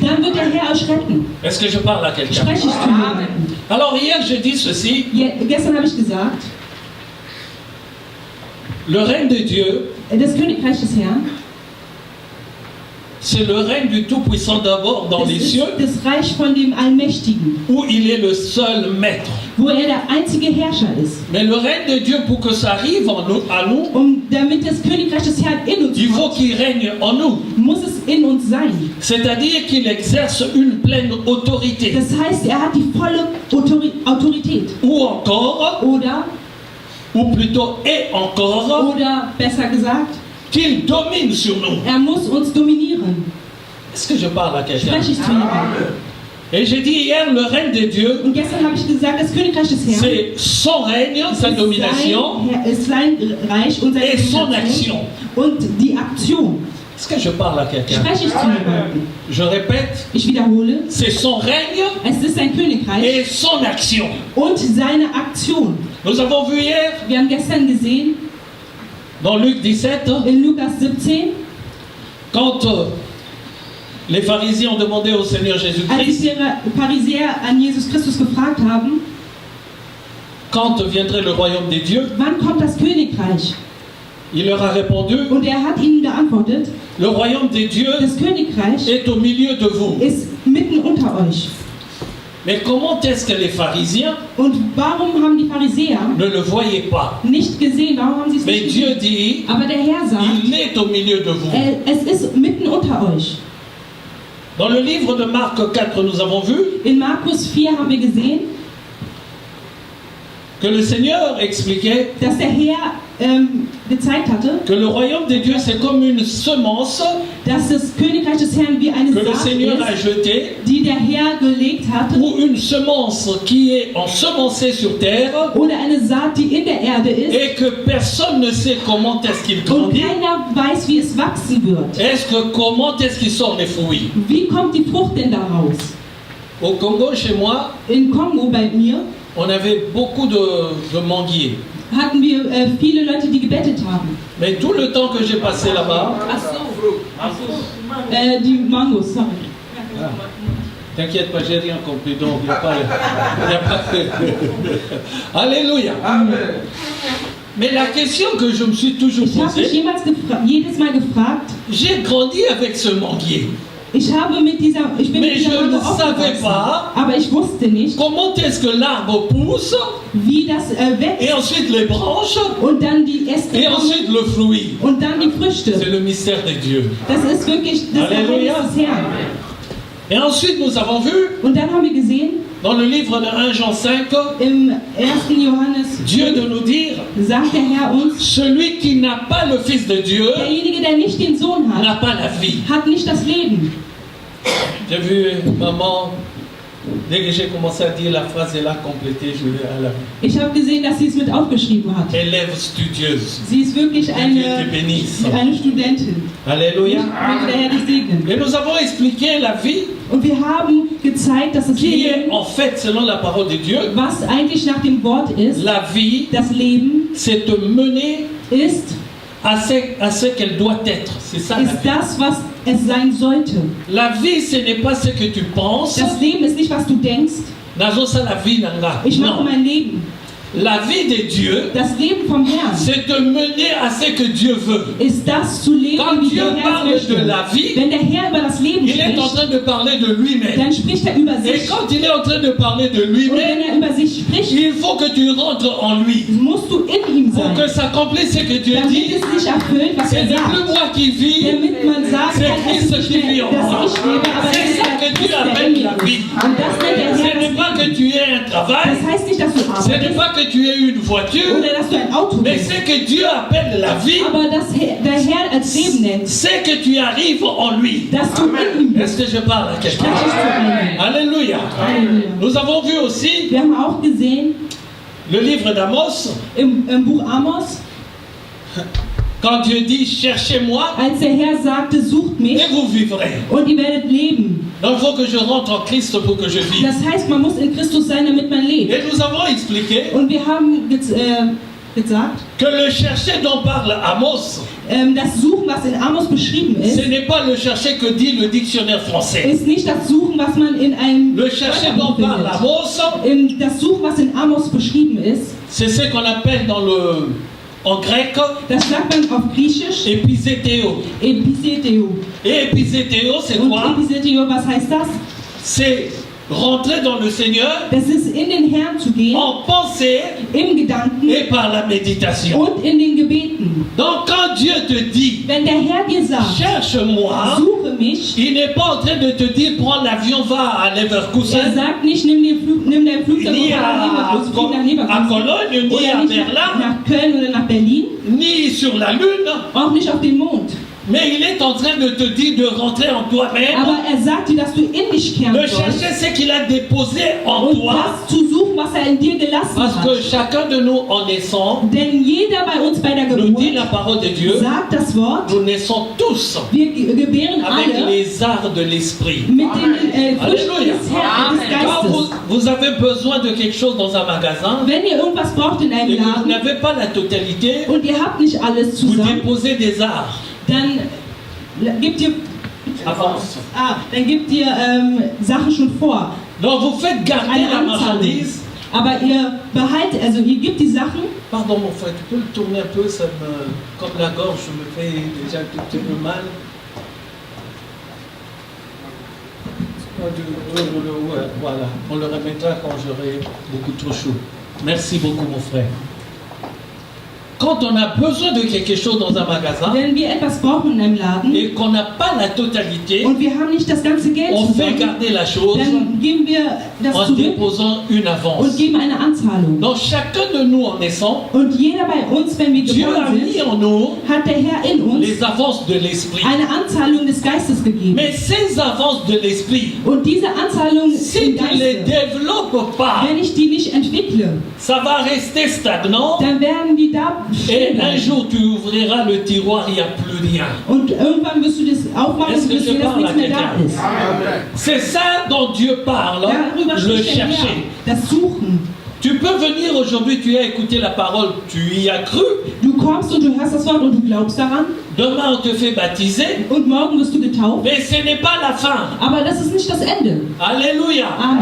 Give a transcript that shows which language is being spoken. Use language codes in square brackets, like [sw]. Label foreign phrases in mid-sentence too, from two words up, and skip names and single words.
[de] dann wird der Herr euch retten. [fr] Est-ce que je parle à quelqu'un? [de] Spreche ich zu jemandem. [fr] Alors hier, j'ai dit ceci, [de] Gestern habe ich gesagt, [fr] le règne de Dieu, [de] das Königreich des Herrn, [fr] c'est le règne du Tout-Puissant d'abord dans [de] das [fr] les [de] ist [fr] cieux, [de] das Reich von dem Allmächtigen, [fr] où il est le seul maître. [de] wo er der einzige Herrscher ist. [fr] Mais le règne de Dieu, pour que ça arrive à nous, [de] Damit das Königreich des Herrn in uns [fr] il faut [de] kommt, [fr] qu'il règne en nous. [de] muss es in uns sein. [fr] C'est-à-dire qu'il exerce une pleine autorité. [de] Das heißt, er hat die volle Autorität. [fr] Ou encore, ou plutôt et encore, [de] Oder besser gesagt, [fr] qu'il domine sur nous. [de] er muss uns dominieren. [fr] Est-ce que je parle à quelqu'un? [de] Spreche ich zu jemandem. [fr] Et j'ai dit hier, le règne de Dieu, [de] Und gestern habe ich gesagt, das Königreich des Herrn [fr] c'est son règne, sa domination [de] ist sein Reich und seine [fr] et son [de] Domination [fr] action. [de] und die Aktion. [fr] Est-ce que je parle à quelqu'un? [de] Spreche ich zu jemandem. [fr] Je répète, [de] Ich wiederhole, [fr] c'est son règne [de] es ist sein Königreich [fr] et son action. [de] und seine Aktion. [fr] Nous avons vu hier, [de] Wir haben gestern gesehen, [fr] dans Luc 17, [de] in Lukas 17, [fr] quand les pharisiens ont demandé au Seigneur [de] als Jésus-Christ die Pharisäer an Jesus Christus gefragt haben, [fr] quand viendrait le royaume des dieux, [de] wann kommt das Königreich? [fr] il leur a répondu, [de] Und er hat ihnen geantwortet, [fr] le royaume des dieux [de] das Königreich [fr] est au milieu de vous. [de] ist mitten unter euch. [fr] Mais comment est-ce que les pharisiens [de] Und warum haben die Pharisäer [fr] ne le voyaient pas? [de] nicht gesehen? Warum haben sie es [fr] Mais [de] nicht [fr] Dieu [de] gesehen? [fr] dit, [de] Aber der Herr sagt, [fr] il est au milieu de vous. [de] es ist mitten unter euch. [fr] Dans le livre de Marc 4, nous avons vu [de] In Markus 4 haben wir gesehen, [fr] que le Seigneur expliquait [de] dass der Herr gezeigt hatte, [fr] que le royaume des dieux, c'est comme une semence [de] dass das Königreich des Herrn wie eine [fr] que le [de] Saat [fr] Seigneur a [de] ist, [fr] jetée, [de] die der Herr gelegt hat, [fr] ou une semence qui est ensemencée sur terre, [de] oder eine Saat, die in der Erde ist, [fr] et que personne ne sait comment est-ce qu'il [de] und [fr] grandit. [de] keiner weiß, wie es wachsen wird. [fr] Comment est-ce qu'il sort les fruits? [de] Wie kommt die Frucht denn daraus? [fr] Au Congo, chez moi, [de] In Kongo bei mir [fr] on avait beaucoup de manguiers. [de] hatten wir viele Leute, die gebettet haben. [fr] Mais tout le temps que j'ai passé là-bas, [de] Die Mangos, sorry. [fr] t'inquiète pas, j'ai rien compris, donc il n'y a pas... Alléluia. Mais la question que je me suis toujours [de] Ich habe mich [fr] posée, [de] jedes Mal gefragt, [fr] j'ai grandi avec ce manguier. [de] ich bin mit dieser [fr] Mais je ne [de] Mango [fr] savais [de] aufgewachsen, [fr] pas [de] aber ich wusste nicht, [fr] comment est-ce que l'arbre pousse, [de] wie das [fr] et [de] wächst [fr] ensuite les branches, [de] und dann die Äste [fr] et [de] kommen [fr] ensuite le fruit. [de] und dann die [fr] C'est [de] Früchte. [fr] le mystère de Dieu. [de] Das ist wirklich das Halleluja. Geheimnis des Herrn. [fr] Et ensuite, nous avons vu, [de] Und dann haben wir gesehen, [fr] dans le livre de 1 Jean 5, [de] im 1. Johannes [fr] Dieu de nous dire, [de] sagt der Herr uns, [fr] celui qui n'a pas le Fils de Dieu [de] derjenige, der nicht den Sohn [fr] n'a [de] hat, [fr] pas la vie. [de] hat nicht das Leben. [fr] J'ai vu maman, dès que j'ai commencé à dire la phrase, elle a complété, je l'ai à la [de] Ich habe gesehen, dass sie es mit aufgeschrieben hat. [fr] élève studieuse. [de] Sie ist wirklich [fr] Que Dieu te bénisse. [de] eine Studentin. [fr] Alléluia. [de] Möge der Herr dich segnen. [fr] Et nous avons expliqué la vie [de] Und wir haben gezeigt, dass das [fr] qui est [de] Leben, [fr] en fait, selon la parole de Dieu, [de] was eigentlich nach dem Wort ist, [fr] la vie, [de] das Leben [fr] c'est te mener [de] ist, [fr] à ce qu'elle doit être. C'est ça la [de] ist [fr] vie. [de] das, was es sein sollte. [fr] La vie, ce n'est pas ce que tu penses. [de] Das Leben ist nicht, was du denkst. [ln] Nazo [fr] ça la vie [ln] nanga. [de] Ich mache [fr] Non. [de] mein Leben. [fr] La vie de Dieu, [de] Das Leben vom Herrn [fr] c'est de mener à ce que Dieu veut. [de] ist das zu leben, [fr] Quand [de] wie [fr] Dieu [de] der Herr [fr] parle [de] es [fr] de [de] möchte. [fr] la vie, [de] Wenn der Herr über das Leben [fr] il est en [de] spricht, [fr] train de parler de lui-même. [de] dann spricht er über [fr] Et [de] sich. [fr] quand il est en train de parler de [de] Und wenn [fr] lui-même, [de] er über sich spricht, [fr] il faut que tu rentres en lui. [de] musst du in ihm [fr] Pour [de] sein. [fr] que s'accomplisse ce que Dieu [de] Damit [fr] dit. [de] es sich erfüllt, was [fr] Ce [de] er [fr] n'est plus [de] sagt. [fr] moi qui vis, [de] Damit man sagen [fr] c'est [de] kann, es ist [fr] Christ [de] nicht [fr] qui vit [de] mehr, [fr] en moi. [de] dass ich lebe, aber [fr] C'est [de] es [fr] ça [de] ist [fr] que [de] der [fr] Dieu [de] Christ, der in [fr] appelle [de] mir [fr] la [de] ist. [fr] vie. [de] Und das nennt der [fr] Ce [de] Herr [fr] n'est pas [de] das [fr] que [de] Leben. [fr] tu aies un travail, [de] Das heißt nicht, dass du [fr] ce n'est [de] arbeitest [fr] pas que tu aies une voiture, [de] oder dass du ein Auto [fr] mais [de] bist. [fr] c'est que Dieu appelle la vie, [de] Aber das der Herr als Leben nennt, [fr] c'est que tu arrives en lui. [de] dass du in ihm bist. [fr] Est-ce que je parle à quelqu'un? [de] Spreche ich zu einem. [fr] Alléluia. [de] Halleluja. [fr] Nous avons vu aussi [de] Wir haben auch gesehen [fr] le livre d'Amos, [de] im Buch Amos, [fr] Quand Dieu dit cherchez-moi [de] als der Herr sagte, sucht mich [fr] et vous vivrez. [de] und ihr werdet leben. [fr] Donc il faut que je rentre en Christ pour que je vive. [de] Das heißt, man muss in Christus sein, damit man lebt. [fr] Et nous avons expliqué [de] Und wir haben gesagt, [fr] que le chercher dont parle Amos, [de] das Suchen, was in Amos beschrieben [fr] ce [de] ist, [fr] n'est pas le chercher que dit le dictionnaire français. [de] ist nicht das Suchen, was man in einem [fr] Le chercher dont [de] Wörterbuch [fr] parle [de] findet. Amos, Das Suchen, was in Amos beschrieben ist, [fr] c'est ce qu'on appelle en grec [de] das sagt man auf Griechisch [fr] épisétéo. [de] Episeteo. [fr] Et épisétéo, c'est [de] Und [fr] quoi? [de] Episeteo, was heißt das? [fr] C'est rentrer dans le Seigneur [de] Das ist in den Herrn zu gehen, [fr] en pensée [de] im Gedanken [fr] et par la méditation. [de] und in den Gebeten. [fr] Donc quand Dieu te dit [de] Wenn der Herr dir sagt, [fr] cherche-moi, [de] suche mich, [fr] il n'est pas en train de te dire prends l'avion, va à [de] er Leverkusen, sagt nicht, nimm dein Flugzeug [fr] ni [de] und fahr nach Leverkusen, flieg nach [fr] à [de] Leverkusen. [fr] Cologne, ni [de] Oder [fr] à [de] nicht Berlin, nach Köln oder nach Berlin, [fr] ni sur la Lune, [de] auch nicht auf den Mond. [fr] mais il est en train de te dire de rentrer en toi-même. [de] Aber er sagt dir, dass du in dich kehren [fr] Le [de] sollst [fr] chercher, c'est qu'il a déposé en [de] und [fr] toi. [de] das zu suchen, was er in dir gelassen [fr] Parce que [de] hat. [fr] chacun de nous, en naissant, [de] Denn jeder bei uns bei der [fr] nous dit la [de] Geburt [fr] parole de Dieu, [de] sagt das Wort, [fr] nous naissons tous [de] wir gebären [fr] avec [de] alle [fr] les arts de l'esprit. [de] mit den Früchten [fr] Alléluia. [de] des Herrn, des [fr] Quand [de] Geistes. [fr] vous avez besoin de quelque chose dans un magasin [de] Wenn ihr irgendwas braucht in [fr] et [de] einem [fr] que vous [de] Laden [fr] n'avez pas la totalité, [de] und ihr habt nicht alles [fr] vous [de] zusammen, [fr] déposez des arts. [de] dann gebt ihr, [fr] Avance. [de] dann gebt ihr Sachen schon vor. [fr] Donc vous faites garder [de] Eine [fr] la [de] Anzahlung. [fr] marchandise. [de] Aber ihr behaltet, also ihr gebt die Sachen. [fr] Pardon mon frère, tu peux le tourner un peu, ça me, comme la gorge me fait déjà un tout petit peu mal. Ouais, voilà, on le remettra quand j'aurai beaucoup trop chaud. Merci beaucoup mon frère. Quand on a besoin de quelque chose dans un magasin [de] Wenn wir etwas brauchen in einem Laden [fr] et qu'on n'a pas la totalité, [de] und wir haben nicht das ganze Geld [fr] on fait [de] zusammen, [fr] garder la chose [de] dann geben wir das [fr] en [de] zurück [fr] déposant une avance. [de] und geben eine Anzahlung. [fr] Donc chacun de nous en naissant, [de] Und jeder bei uns, wenn wir [fr] Dieu a [de] geboren [fr] mis [de] sind, [fr] en nous [de] hat der Herr in uns [fr] les avances de l'esprit. [de] eine Anzahlung des Geistes gegeben. [fr] Mais ces avances de l'esprit, [de] Und diese Anzahlung [fr] si [de] im [fr] tu les [de] Geiste, [fr] développes pas, [de] wenn ich die nicht entwickle, [fr] ça va rester stagnant. [de] dann werden die da [fr] Et [de] stehen [fr] un [de] bleiben. [fr] jour, tu ouvriras le tiroir, il n'y a plus rien. [de] Und irgendwann wirst du das aufmachen [fr] Est-ce [de] und [fr] que [de] wirst [fr] je [de] sehen, dass [fr] parle à [de] nichts mehr da [fr] quelqu'un? [de] ist. [fr] C'est ça dont Dieu parle, [de] Darüber [fr] le [de] spricht der Herr. [fr] chercher. [de] Das Suchen. [fr] Tu peux venir aujourd'hui, tu as écouté la parole, tu y as cru. [de] Du kommst und du hörst das Wort und du glaubst daran. [fr] Demain, on te fait baptiser. [de] Und morgen wirst du getauft. [fr] Mais ce n'est pas la fin. [de] Aber das ist nicht das Ende. [fr] Alléluia. [de] Amen.